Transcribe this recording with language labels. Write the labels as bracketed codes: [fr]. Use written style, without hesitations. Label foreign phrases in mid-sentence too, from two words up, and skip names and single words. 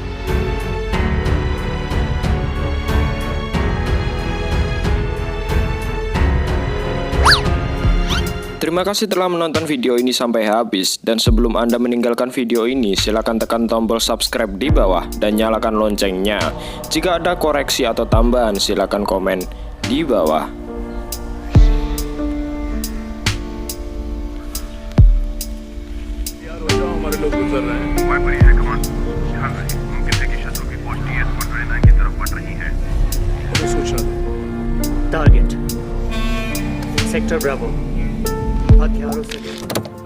[id] Terima kasih telah menonton video ini sampai habis, dan sebelum Anda meninggalkan video ini, silakan tekan tombol subscribe di bawah dan nyalakan loncengnya. Jika ada koreksi atau tambahan, silakan komen di bawah. [hi] यार वो जो हमारे लोग गुजर रहे हैं, हमारी बड़ी है कमान ध्यान रहे, मुमकिन है कि शत्रु की फौज TS-129 की तरफ बढ़ रही है। उन्हें सूचना दो। [en] target sector bravo, [hi] हथियारों से